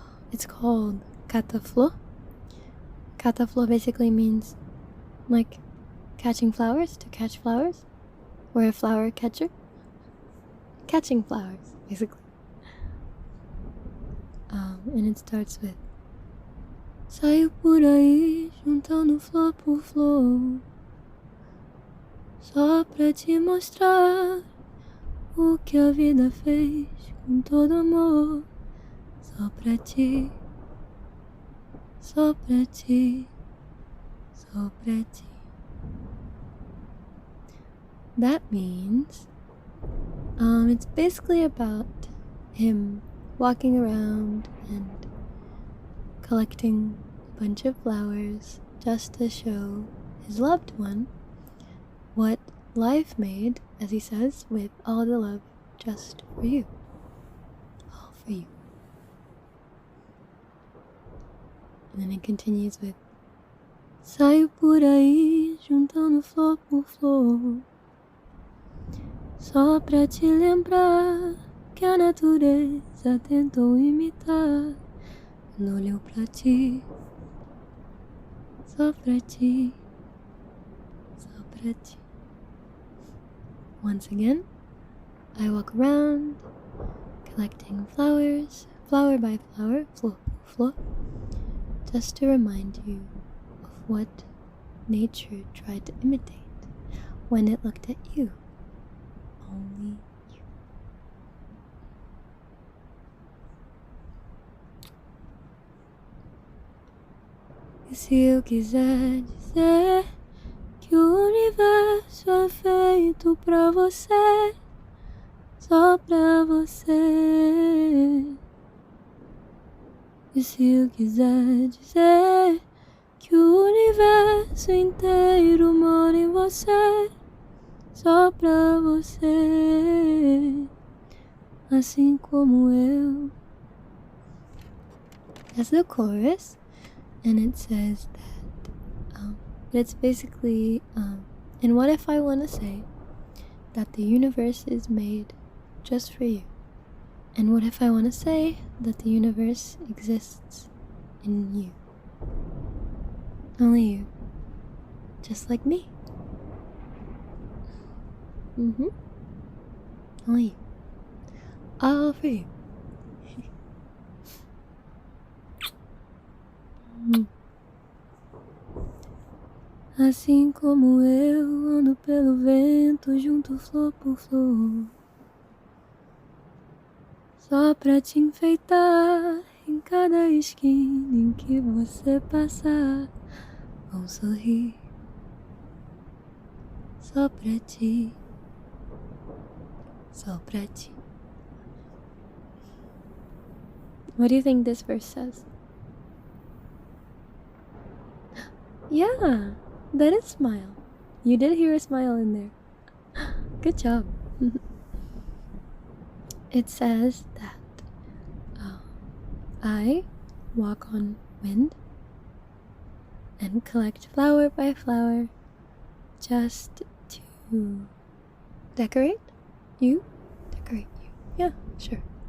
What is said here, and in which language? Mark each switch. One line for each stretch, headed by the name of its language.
English: It's called Cataflor. Cataflor basically means like catching flowers, to catch flowers, or a flower catcher. Catching flowers, basically. And it starts with
Portuguese: saio por aí, juntando flor por flor, só pra te mostrar o que a vida fez com todo amor. Só pra ti, só pra ti, só pra ti.
English: That means, it's basically about him walking around and collecting a bunch of flowers just to show his loved one what life made, as he says, with all the love just for you. All for you. And then it continues with
Portuguese: saio por aí, juntando flor por flor, só pra te lembrar que a natureza tentou imitar quando olhou pra ti, só pra ti, só pra ti.
English: Once again, I walk around collecting flowers, flower by flower, floor by floor, just to remind you of what nature tried to imitate when it looked at you. Only you.
Portuguese: E se eu quiser dizer que o universo é feito pra você, só pra você. E se eu quiser dizer que o universo inteiro mora em você, só pra você, assim como eu.
English: That's the chorus, and it says that it's basically and what if I want to say that the universe is made just for you? And what if I want to say that the universe exists in you? Only you. Just like me. Only you. All for you.
Portuguese: Assim como eu ando pelo vento junto flor por flor, só pra te enfeitar em cada esquina em que você passar, vou sorrir só pra ti, só pra ti.
English: What do you think this verse says? Yeah, that is smile. You did hear a smile in there. Good job. It says that I walk on wind and collect flower by flower just to decorate you. Decorate you. Yeah, sure.